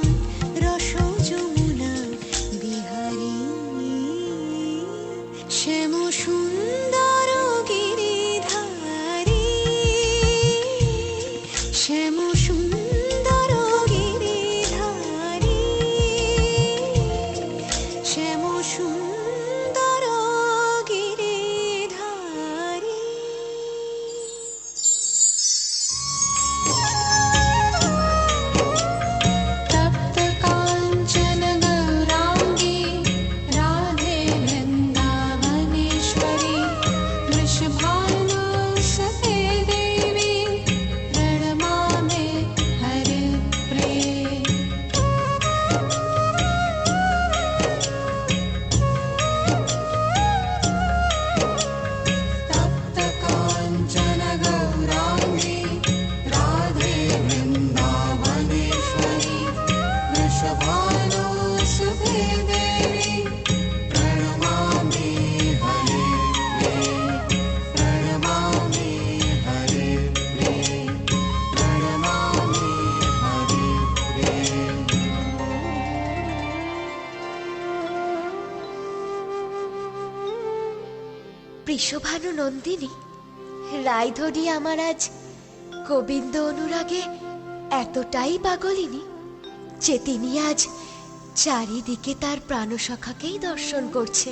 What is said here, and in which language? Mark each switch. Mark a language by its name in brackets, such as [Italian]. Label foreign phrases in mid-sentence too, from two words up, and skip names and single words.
[Bangla] রস যমুনা বিহারী শ্যাম সুন্দর গিরিধারী শ্যাম সুন্দর গিরিধারী শ্যাম সুন্দর গিরিধারী। [Sanskrit] তপ্ত কাঞ্চন গৌরাঙ্গী রাধে বৃন্দাবনেশ্বরী वृषभानुसुते देवी प्रणमामि हरिप्रिये। तप्त काञ्चन गौराङ्गी राधे वृन्दावनेश्वरी वृषभानुसुते देवी प्रणमामि हरिप्रिये प्रणमामि हरिप्रिये प्रणमामि हरिप्रिये। [Bangla] বৃষভানু নন্দিনী রায়ধনী আমার আজ গোবিন্দ অনুরাগে এতটাই পাগলিনী যে তিনি আজ চারিদিকে তার প্রাণসখাকেই দর্শন করছেন।